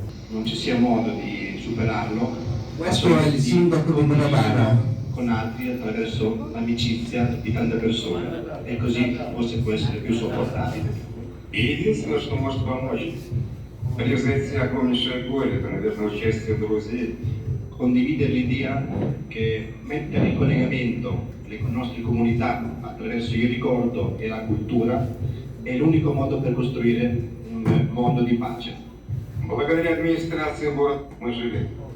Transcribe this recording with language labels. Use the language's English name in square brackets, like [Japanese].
[Italian] Non ci sia modo di superarlo. Questo è il sindaco di Bravara. Con altri attraverso l'amicizia di tante persone e così forse può essere più sopportabile. [Russian] И единственное, что может помочь, превзойти огромнейшее горе, это, наверное, участие друзей. [Italian] Condividere l'idea che mettere in collegamento le nostre comunità attraverso il ricordo e la cultura è l'unico modo per costruire un mondo di pace. [Russian] Благодаря администрации города мы жили.